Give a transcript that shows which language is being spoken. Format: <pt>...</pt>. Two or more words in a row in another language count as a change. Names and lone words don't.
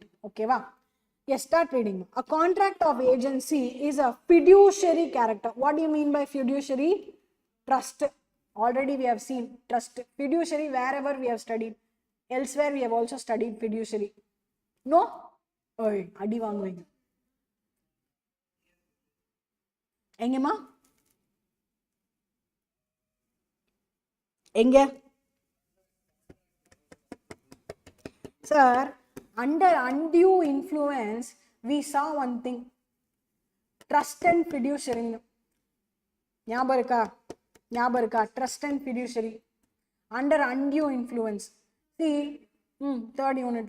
<en>Okay, va? Yes, start reading. A contract of agency is a fiduciary character. What do you mean by fiduciary? Trust. Already we have seen trust. Fiduciary wherever we have studied. Elsewhere we have also studied fiduciary. No?</en> <ta>ஓய், அடி வாங்குவீங்க. எங்கேமா? Enge?</ta> <en>Sir, under undue influence, we saw one thing. Trust and fiduciary. Nyabarka, trust and fiduciary. Under undue influence. See, third unit.</en>